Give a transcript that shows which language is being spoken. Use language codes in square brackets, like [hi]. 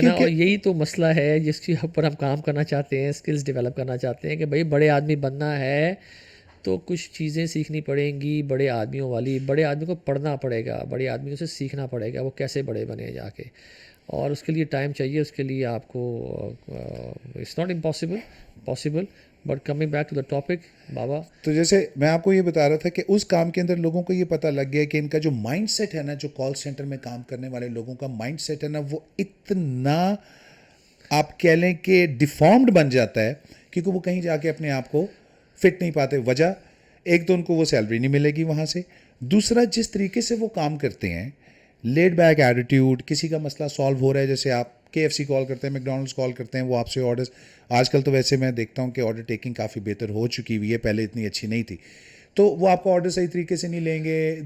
[ur] اور یہی تو مسئلہ ہے جس کے اوپر ہم کام کرنا چاہتے ہیں, اسکلز ڈیولپ کرنا چاہتے ہیں کہ بھائی بڑے آدمی بننا ہے تو کچھ چیزیں سیکھنی پڑیں گی بڑے آدمیوں والی. بڑے آدمی کو پڑھنا پڑے گا, بڑے آدمیوں سے سیکھنا پڑے گا وہ کیسے بڑے بنے جا کے, اور اس کے لیے ٹائم چاہیے. اس کے لیے آپ کو [en] It's not impossible, possible. But coming back to the topic بابا, [ur] تو جیسے میں آپ کو یہ بتا رہا تھا کہ اس کام کے اندر لوگوں کو یہ پتہ لگ گیا کہ ان کا جو مائنڈ سیٹ ہے نا, جو کال سینٹر میں کام کرنے والے لوگوں کا مائنڈ سیٹ ہے نا, وہ اتنا آپ کہہ لیں کہ ڈیفارمڈ بن جاتا ہے کیونکہ وہ کہیں جا کے اپنے آپ کو فٹ نہیں پاتے. وجہ ایک تو ان کو وہ سیلری نہیں ملے گی وہاں سے, دوسرا جس طریقے سے وہ کام کرتے ہیں, [en] laid back attitude, [ur] کسی کا مسئلہ سالو ہو رہا ہے, جیسے آپ KFC کال کرتے ہیں, میکڈونلڈس کال کرتے ہیں, وہ آپ سے آرڈرز, آج کل تو ویسے میں دیکھتا ہوں کہ آرڈر ٹیکنگ کافی بہتر ہو چکی ہوئی ہے, پہلے اتنی اچھی نہیں تھی, تو وہ آپ کا آرڈر صحیح طریقے سے نہیں لیں گے.